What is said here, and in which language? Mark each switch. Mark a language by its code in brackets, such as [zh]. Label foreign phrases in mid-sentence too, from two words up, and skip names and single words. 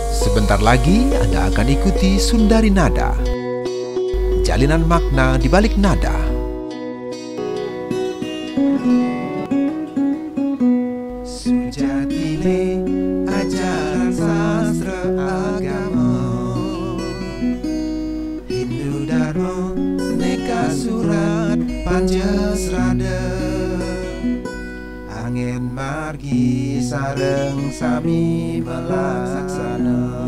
[id] Sebentar lagi Anda akan ikuti Sundari Nada, jalinan makna di balik nada. [ban] Sujatine ajaran sastra agama, Hindu Dharma neka surat Pancasrada, angin margi sareng sami melaksana,